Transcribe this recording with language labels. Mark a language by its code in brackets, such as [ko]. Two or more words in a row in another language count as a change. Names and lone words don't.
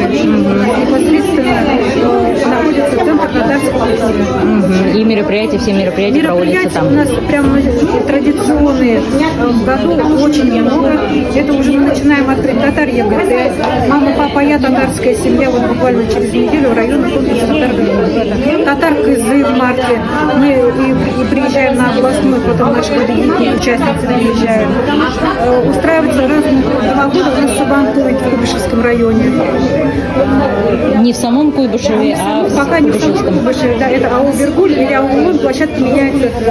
[ru] Непосредственно находится центр татарской культуры. И мероприятия, все мероприятия проводятся Мероприятий там. у нас прям традиционные в году очень много. Это уже мы начинаем открыть татар ЕГТ. Мама, папа, я, татарская семья. Вот буквально через неделю районный комплекс татар Кызы в марте. Мы и приезжаем на областной, потом наши победители, участницы приезжают. Устраиваются разные года у нас Сабантуй в Куйбышевском районе. Не в самом Куйбышеве, а в Пока не в самом Куйбышевском. Куйбышеве, да, это аул Бергуль или аул, площадки меняются.